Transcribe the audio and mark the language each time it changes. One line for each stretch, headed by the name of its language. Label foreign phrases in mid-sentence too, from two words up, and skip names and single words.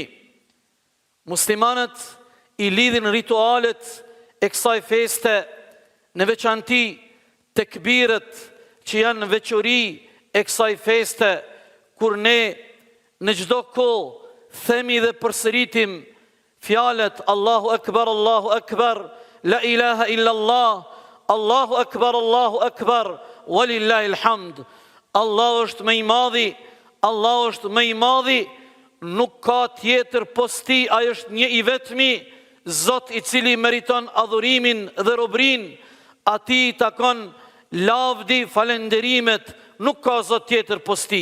Albanian: Muslimanët i lidhin ritualet e kësaj feste, në veçanti tekbiret që janë në veçori e kësaj feste, kur ne në çdo kohë themi dhe përsëritim fjalët
Arabic: الله أكبر، لا إله إلا الله، الله أكبر، ولله الحمد.
Albanian: Allah është më i madhi, Allah është më i madhi, nuk ka tjetër posti, ai është një i vetmi, Zot i cili meriton adhurimin dhe robrin, atij takon lavdi, falenderimet, nuk ka Zot tjetër posti.